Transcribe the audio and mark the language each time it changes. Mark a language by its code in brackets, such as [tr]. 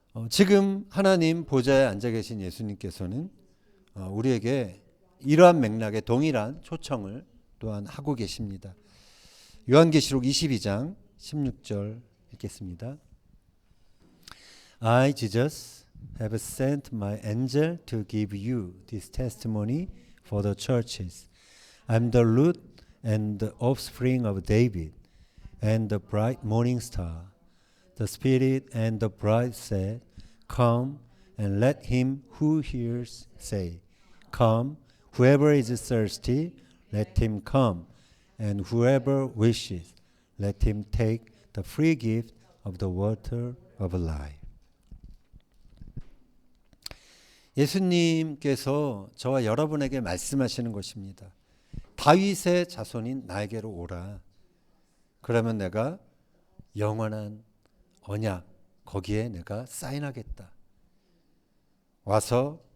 [ko] 지금 하나님 보좌에 앉아 계신 예수님께서는 우리에게 이러한 맥락의 동일한 초청을 또한 하고 계십니다. 요한계시록 22장 16절 읽겠습니다. [en] I, Jesus, have sent my angel to give you this testimony for the churches. I am the root and the offspring of David and the bright morning star. The Spirit and the bride said, Come, and let him who hears say, Come. Whoever is thirsty, let him come, and whoever wishes, let him take the free gift of the water of life. [ko] 예수님께서 저와 여러분에게 말씀하시는 것입니다. 다윗의 자손인 나에게로 오라. 그러면 내가 영원한 언약 거기에 내가 사인하겠다. 와서